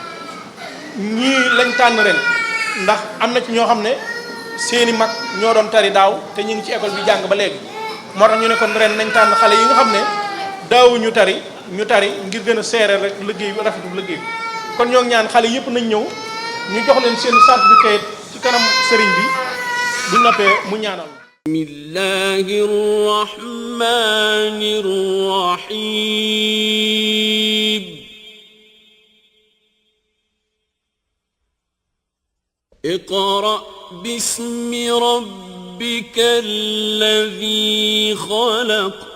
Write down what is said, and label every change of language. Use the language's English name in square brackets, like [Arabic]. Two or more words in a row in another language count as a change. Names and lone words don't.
[Wolof] ñii lañ tànn ren ndax am na ci ñoo xam ne seeni mag ñoo doon tari daaw te ñu ngi ci école bi jàng ba léegi moo tax ñu ne kon ren nañ tànn xale yi nga xam ne daawu ñu tari ngir gën a seere rek liggéey bi rafetu liggéey bi kon ñoo ngi ñaan xale yëpp nañ ñëw ñu jox leen seen certificat ci kanam sëriñ bi bu noppee mu ñaanal. [Arabic] بسم الله الرحمن الرحيم اقرأ باسم ربك الذي خلق